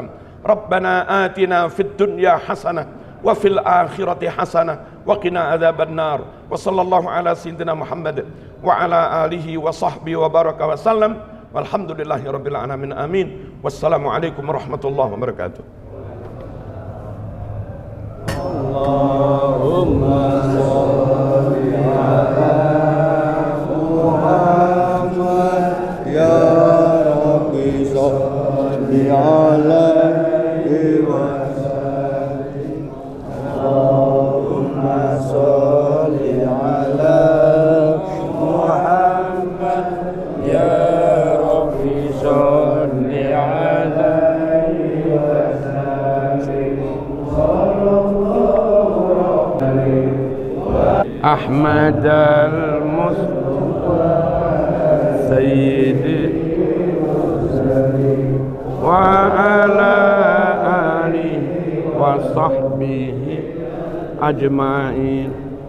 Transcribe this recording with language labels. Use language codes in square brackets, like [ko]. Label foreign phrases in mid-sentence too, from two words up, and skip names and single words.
[ar] ربنا آتنا في الدنيا حسنة وفي الآخرة حسنة وقنا عذاب النار. وصلى الله على سيدنا محمد وعلى آله وصحبه وبارك وسلم والحمد لله رب العالمين. آمين. والسلام عليكم ورحمة الله وبركاته. اللهم صل على محمد يا رب صل عليه وسلم. اللهم صل على محمد يا رب صل عليه وسلم. أحمد المصطفى سيد وعلى آله وصحبه أجمعين